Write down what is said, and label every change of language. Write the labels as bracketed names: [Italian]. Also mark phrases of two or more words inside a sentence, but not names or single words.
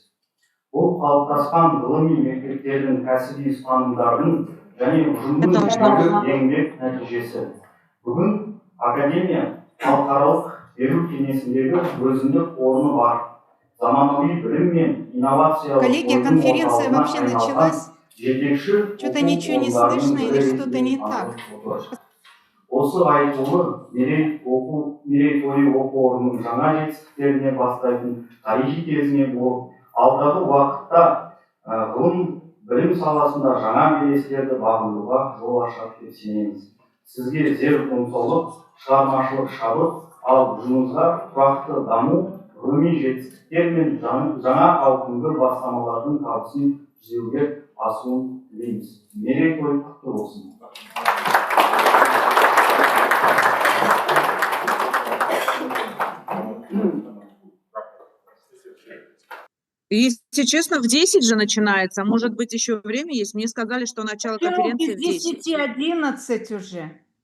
[Kazakh] Бұл қалыптасқан ғылыми мектептердің кәсіби ұстанымдардың және ұжымның еңбек нәтижесі. Бүгін академия халықаралық беру кеңесіндегі өзіндік орны бар. Заманауи білім мен инновациялық [Russian] Коллеги, конференция вообще началась. Что-то ничего не слышно или что-то не так. [Kazakh] Осы айтулы мерейтойы оқу орнының жаңа жетістіктеріне бастайтын тарихи кезеңі болып, алдағы уақытта ғылым білім саласында жаңа белестерді бағындыруға жол ашады деп сенеміз. Сізге зер денсаулық, шығармашылық шабыт, ал жұмысқа тұрақты даму, ғылыми жетістіктер мен жаңа ауқымды бастамалардың табысын жүзеге асуын тілейміз. Мерейтой құтты болсын. [Russian] Если честно, в 10 же начинается. Может быть, еще время есть. Мне сказали, что начало конференции в 10. 10:11 уже.